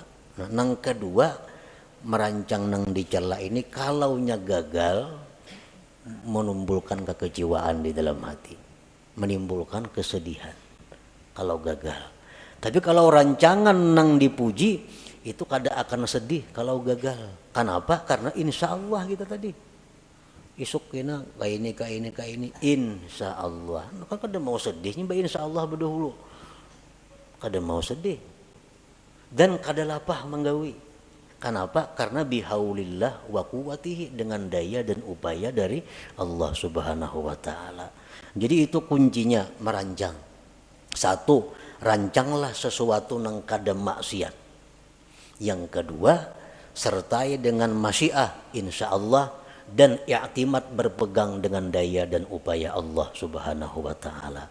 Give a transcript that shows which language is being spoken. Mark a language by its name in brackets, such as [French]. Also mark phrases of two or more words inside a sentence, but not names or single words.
[Banjar] Nah, nang kedua, merancang nang dicela ini kalaunya gagal menimbulkan kekecewaan di dalam hati, menimbulkan kesedihan kalau gagal. Tapi kalau rancangan nang dipuji itu kada akan sedih kalau gagal. Kenapa? Karena [Arabic] insya Allah [Banjar] kita tadi isuk kena kayak ini [Arabic] insya Allah. [Banjar] Kan kada mau sedihnya [Arabic] insya Allah [Banjar] berdahulu. Kada mau sedih dan kada lapah menggawi. [Indonesian] Kenapa? Karena [Arabic] bihaulillah wa quwwatihi, [Indonesian] dengan daya dan upaya dari Allah [Arabic] Subhanahu wa taala. [Banjar] Jadi itu kuncinya merancang. Satu, rancanglah sesuatu nang kada maksiat. [Indonesian] Yang kedua, sertai dengan [Arabic] masyiah insyaallah [Indonesian] dan i'timad berpegang dengan daya dan upaya Allah [Arabic] Subhanahu wa taala.